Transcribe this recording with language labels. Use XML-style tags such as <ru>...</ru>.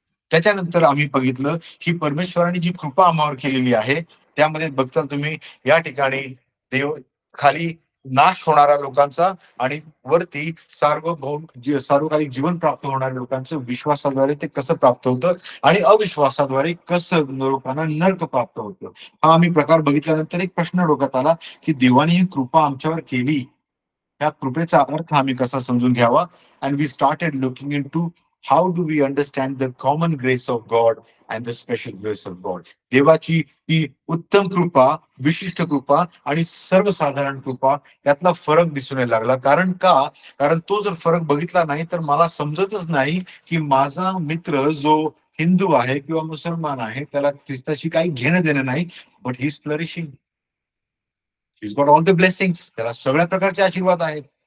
<mr>त्याच्यानंतर आम्ही बघितलं ही परमेश्वराने जी कृपा आम्हावर केलेली आहे, त्यामध्ये बघता तुम्ही या ठिकाणी देव खाली नाश होणाऱ्या लोकांचा आणि वरती सार्वकालिक जीवन प्राप्त होणाऱ्या लोकांचं विश्वासाद्वारे ते कसं प्राप्त होतं आणि अविश्वासाद्वारे कसं लोकांना नरक प्राप्त होतं. हा आम्ही प्रकार बघितल्यानंतर एक प्रश्न डोक्यात आला की देवाने ही कृपा आमच्यावर केली, त्या कृपेचा अर्थ आम्ही कसा समजून घ्यावा.</mr> <en>And we started looking into how do we understand the common grace of God and the special grace of God.</en> <mr>देवाची ती उत्तम कृपा, विशिष्ट कृपा आणि सर्वसाधारण कृपा यातला फरक दिसून यायला लागला. कारण तो जर फरक बघितला नाही तर मला समजतच नाही की माझा मित्र जो हिंदू आहे किंवा मुसलमान आहे त्याला ख्रिस्ताशी काही घेणं देणं नाही,</mr> <en>but he is flourishing, he is got all the blessings,</en> <mr>त्याला सगळ्या प्रकारचे आशीर्वाद आहेत.</mr>